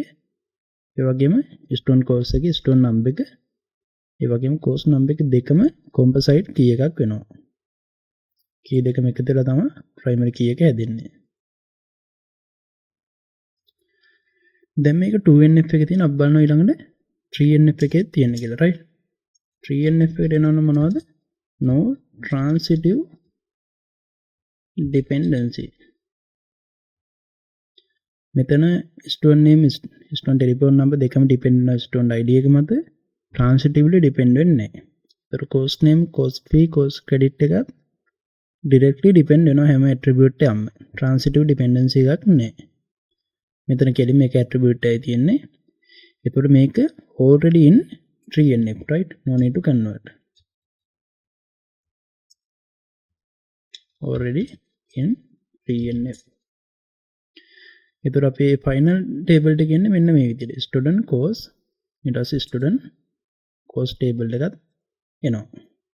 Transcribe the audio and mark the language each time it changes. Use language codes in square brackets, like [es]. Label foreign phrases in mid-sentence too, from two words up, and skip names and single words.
[si] ඒ වගේම [en] student course [si] එකේ [en] student number [si] එක, ඒ වගේම [en] course number [si] එක දෙකම [en] composite key [si] එකක් වෙනවා. key දෙකම එකතු වෙලා තමයි [en] primary key [si] එක හැදෙන්නේ. දැන් මේක 2NF එකේ තියෙන අපි බලනවා ඊළඟට 3NF එකේ තියෙන කියලා, right? 3NF එකට එනවනම් මොනවද? [en] No transitive dependency. [si] මෙතන [en] student name, student telephone number [si] දෙකම depend වෙනවා [en] student id [si] එක මත. transitively depend වෙන්නේ නැහැ. ඒතර [en] course name, course fee, course credit [si] එක directly depend වෙනවා හැම attribute එකක්ම. [en] transitive dependency [si] එකක් නැහැ. මෙතන කෙලින්ම එක attribute එකයි තියෙන්නේ. ඒතකොට මේක [en] already in 3NF, right? No need to convert. Already in 3NF. [si] ඒතර අපේ [en] final table [si] එක එන්නේ මෙන්න මේ විදිහට. [en] student course [si] ඊට පස්සේ [en] student course table [si] එකත් එනවා.